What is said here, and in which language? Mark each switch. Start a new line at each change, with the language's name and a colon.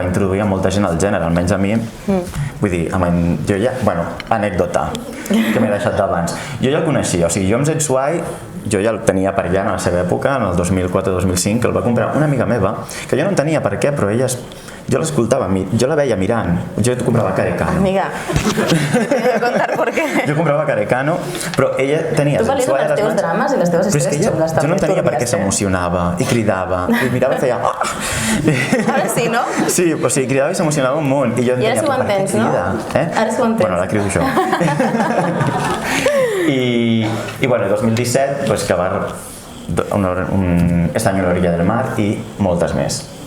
Catalan: Va introduir molta gent al gènere, almenys a mi. Vull dir, jo ja, anècdota que m'he deixat d'abans. Jo ja el coneixia, jo amb Zetsuai jo ja el tenia per allà en la seva època, en el 2004-2005, que el va comprar una amiga meva, que jo no entenia per què, però jo l'escoltava, jo la veia mirant, jo comprava Carecano.
Spanish: Amiga, te voy a contar por qué.
Catalan: Jo comprava Carecano, però ella tenia... Tu valies els teus drames i les teves històries xungues també. Jo no entenia per què s'emocionava i cridava, i mirava i feia... Ara sí, no? Sí, cridava i s'emocionava un munt, i jo entenia per què crida. Ara sí ho entens. Bueno, ara crido jo. I bueno, 2017, que va Un extraño a la orilla del mar i moltes més.